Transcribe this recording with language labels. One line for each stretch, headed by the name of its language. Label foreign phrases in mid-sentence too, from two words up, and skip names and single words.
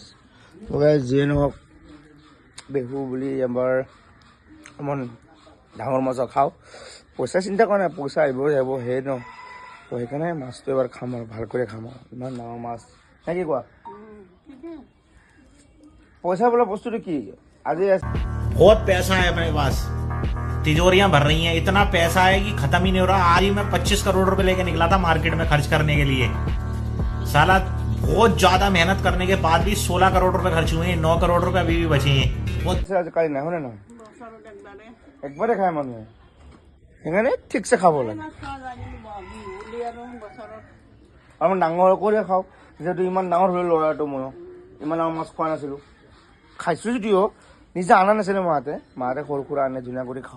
Assamese: তো গাইজ যিয়ে নহওক, বিহু বুলি এবাৰ অকণমান ডাঙৰ মাছ খাওঁ। পইচা চিন্তা কৰা নাই, পইচা আহিব যাব সেই ন, তো সেইকাৰণে মাছটো এবাৰ খাম আৰু ভাল কৰি খাম আৰু। ইমান ডাঙৰ মাছ নে কি কোৱা? পইচা বোলা বস্তুটো কি আজি
Hindi: बहुत पैसा है मेरे पास, तिजोरियां भर रही हैं, इतना पैसा है कि खत्म ही नहीं हो रहा। आज ही मैं 25 करोड़ रुपए लेके निकला था मार्केट में खर्च करने के लिए। साला बहुत ज्यादा मेहनत करने के बाद भी 16 करोड़ रुपए खर्च हुए हैं, 9 करोड़ रुपए अभी भी बचे हैं।
Assamese: আজিকালি নাই হয়নে নহয়, একবাৰে খায় মানুহে, সেইকাৰণে ঠিকছে খাব লাগে। আৰু ডাঙৰ কৰিয়ে খাওঁ, যিহেতু ইমান ডাঙৰ হ'লো ল'ৰাটো, মই ইমান ডাঙৰ মাছ খোৱা নাছিলোঁ। খাইছোঁ যদিও নিজে অনা নাছিলে মাহঁতে সৰু সুৰা আনে, ধুনীয়া কৰি খাওঁ।